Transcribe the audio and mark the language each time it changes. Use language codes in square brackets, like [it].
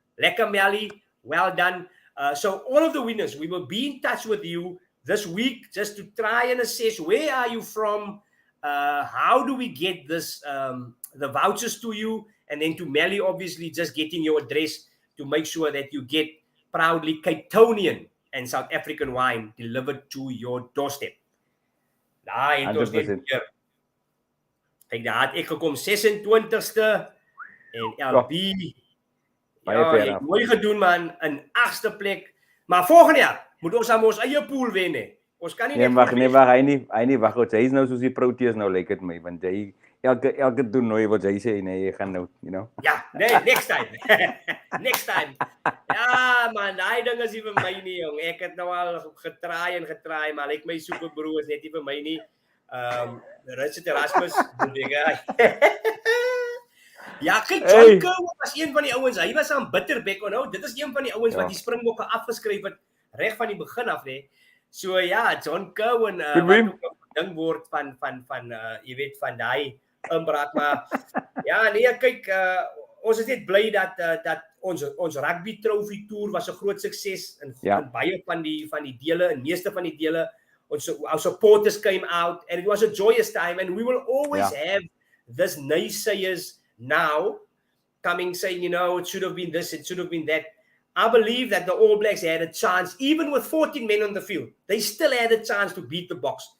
[en] Lekker Miali, well done. So all of the winners, we will be in touch with you this week just to try and assess where are you from, how do we get this the vouchers to you, and then to Melly, obviously just getting your address to make sure that you get proudly Cape Townian and South African wine delivered to your doorstep. [af] Daar het ons net hier. Kijk, daar het ek gekom 26ste en LB. Ja, mooi gedoen man, in 8ste plek. Maar volgende jaar moet ons aan ons eie pool wen hè. Ons kan nie net wag, hy nie wag. Hy is nou soos die Proteas nou lyk dit my, want hy elke toernooi wat hy sê nee, jy gaan nou, Ja, nee, [en] next time. Next time. [af] Ja, man, daai ding is nie vir my nie, jong. Ek het nou al getraai, maar lyk my Super Brew is net nie vir my nie. Richard Erasmus, doen dinge. Ja, kyk, John Kerr was een van die ouens. Hy was aan bitterbeek onthou. Dit is een van die ouens wat die Springbokke afgeskryf het reg van die begin af, hè. So ja, John Kerr wat ook gedink word van jy weet van daai inbraak, maar ja, nee, kyk, ons is net bly dat ons rugby trophy toer was 'n groot sukses in baie van die dele, in meeste van die dele. [en] Our supporters came out and it was a joyous time, and we will always have this naysayers now coming saying, it should have been this, it should have been that. I believe that the All Blacks had a chance, even with 14 men on the field, they still had a chance to beat the Boks.